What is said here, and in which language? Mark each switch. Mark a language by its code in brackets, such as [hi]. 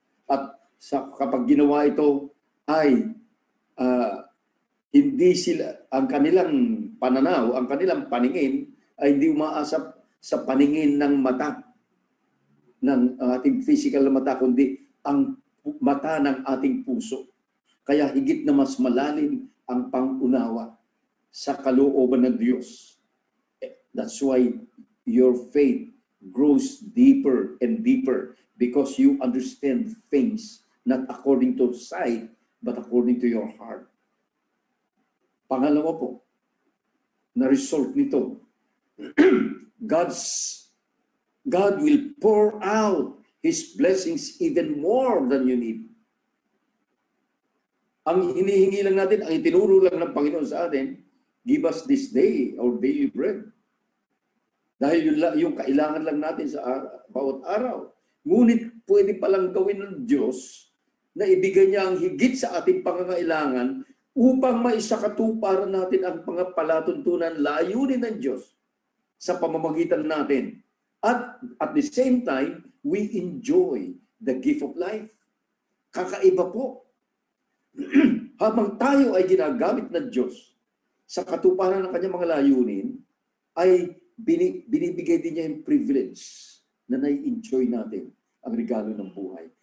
[tl] At kapag ginawa ito, ay hindi sila, ang kanilang pananaw, ang kanilang paningin, ay hindi umaasap sa paningin ng mata, ng ating physical na mata, kundi ang mata ng ating puso. Kaya higit na mas malalim ang pangunawa sa kalooban ng Diyos. [en] That's why your faith grows deeper and deeper because you understand things not according to sight but according to your heart. [tl] Pangalawa po, na result nito, [en] God will pour out His blessings even more than you need. [tl] Ang hinihingi lang natin, ang itinuro lang ng Panginoon sa atin, [en] give us this day our daily bread. [tl] Dahil yung kailangan lang natin sa bawat araw. Ngunit pwede palang gawin ng Diyos na ibigay niya ang higit sa ating pangangailangan upang maisakatuparan natin ang palatuntunan layunin ng Diyos sa pamamagitan natin. [en] At the same time, we enjoy the gift of life. [tl] Kakaiba po. Habang tayo ay ginagamit ng Diyos sa katuparan ng kanyang mga layunin, ay binibigay din niya yung privilege na nai-enjoy natin ang regalo ng buhay.